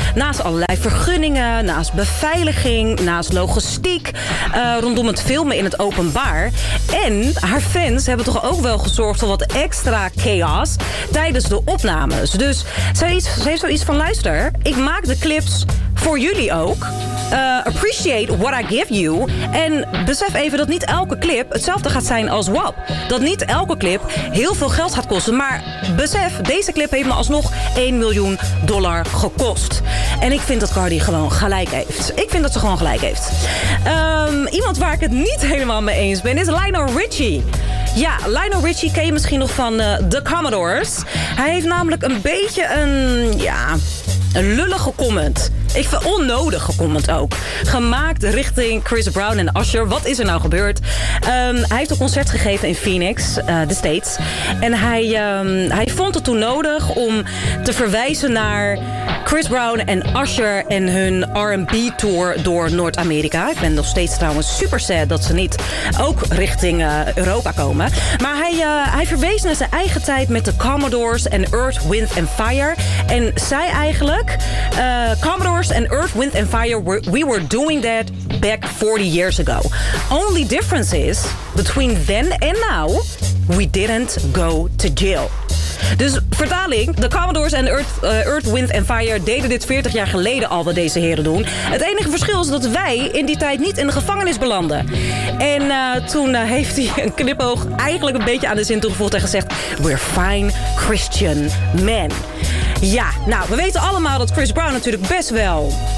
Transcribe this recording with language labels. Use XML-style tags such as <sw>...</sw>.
<nl>Naast allerlei vergunningen, naast beveiliging, naast logistiek. Rondom het filmen in het openbaar. En haar fans hebben toch ook wel gezorgd voor wat extra chaos tijdens de opnames. Dus ze heeft zoiets van, luister, ik maak de clips voor jullie ook.</nl> <en>Appreciate what I give you.</en> <nl>En besef even dat niet elke clip hetzelfde gaat zijn als WAP. Dat niet elke clip heel veel geld gaat kosten. Maar besef, deze clip heeft me alsnog $1 miljoen gekost. En ik vind dat Cardi gewoon gelijk heeft. Ik vind dat ze gewoon gelijk heeft. Iemand waar ik het niet helemaal mee eens ben is Lionel Richie. Ja, Lionel Richie ken je misschien nog van The Commodores. Hij heeft namelijk een beetje een lullige comment. Ik vind onnodige comment ook. Gemaakt richting Chris Brown en Usher. Wat is er nou gebeurd? Hij heeft een concert gegeven in Phoenix, de States. En hij vond het toen nodig om te verwijzen naar Chris Brown en Usher en hun R&B tour door Noord-Amerika. Ik ben nog steeds trouwens super sad dat ze niet ook richting Europa komen. Maar hij verwees naar zijn eigen tijd met de Commodores en Earth, Wind and Fire. En zei eigenlijk,</nl> <en>Commodores en Earth, Wind and Fire, we were doing that back 40 years ago. Only difference is, between then and now, we didn't go to jail.</en> <nl>Dus vertaling, de Commodores en Earth, Wind and Fire deden dit 40 jaar geleden al wat deze heren doen. Het enige verschil is dat wij in die tijd niet in de gevangenis belanden. En toen heeft hij een knipoog eigenlijk een beetje aan de zin toegevoegd en gezegd,</nl> <en>we're fine Christian men.</en> <nl>Ja, nou, we weten allemaal dat Chris Brown natuurlijk best wel</nl>